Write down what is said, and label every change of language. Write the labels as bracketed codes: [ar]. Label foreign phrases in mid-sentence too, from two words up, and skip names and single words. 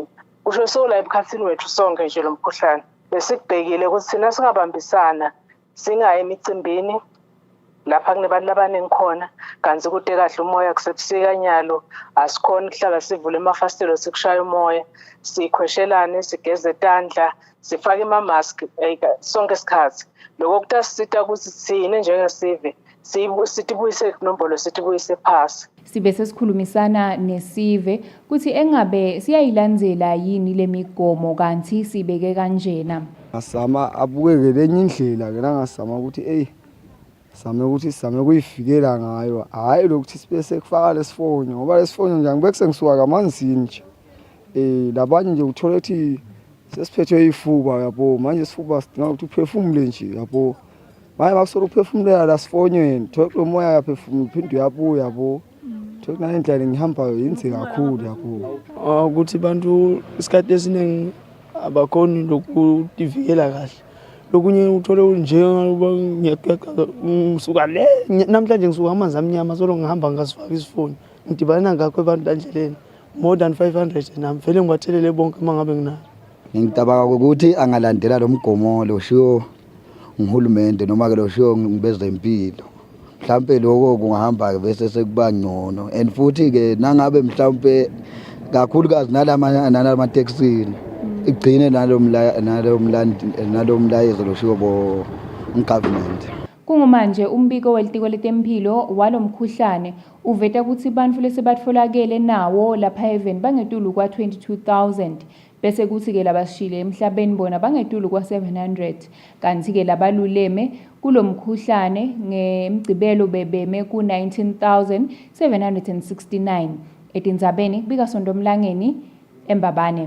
[ss] Usho sola emkhathini wethu sonke nje lo mkhuhlane. Besikubhekile ukuthi sina singabambisana singaye emicimbini lapha kunebantu labaningi khona kanti kude kahle umoya kusebusika nyalo asikhona kuhlala sivule amafastelo sikushaya umoya sikhweshelane sigeze tandla sifake ama mask sonke isikhathi lokho kutasisita ukuthi sine njengesive sitibuyise kunombolo sitibuyise phasi. Sibe sesikhulumisana nesive kuthi engabe siyayilandzela yini lemigomo kanti sibeke kanjena. Asama abukeke lenye indlela ke langasama ukuthi same kuyifikela ngayo hayi lokuthi sibe sekufaka lesifonyo ngoba lesifonyo nje angibeke sengisuka kamanzini nje. labanye nje uthola ukuthi sesiphethwe ifuba yabo manje isifuba sidinga ukuthi uphefumule nje yabo manje makusolo uphefumulela la sifonyweni thola lo moya yaphefumula uphinde uyabuya yabo thola nalendlela ngihambayo yinze kakhulu yabo ukuthi bantu isikhathi esiningi abakhoni lokudivikela kahle lokunye uthole nje ngisuka le namhlanje ngisuka amanzi amnyama solo ngihamba ngasifaka isifoni ngidibana ngakho abantu endleleni [en] more than 500 [ss] nami vele ngibathelele bonke mangabe nginayo. Ngicabanga ukuthi angalandela lo mgomo lo shiwo ngihulumende noma ke lo shiwo ngibezempilo mhlambe lokho kungahamba ke bese sekuba ngcono and futhi ke nangabe mhlambe kakhulukazi nalama taxi igcine nalomlayezo lo shiwo bo government. Kungumanje umbiko welitiko letempilo walomkhuhlane uveta ukuthi bantfu lesebatfolakele nawo lapha even bangetulu kwa 22,000 bese kuthi ke labashile emhlabeni bona bangetulu kwa 700 kanti ke labaluleme kulomkhuhlane ngemgcibelo bebeme ku 19,769 etindzabeni bika Sondomlangeni eMbabane.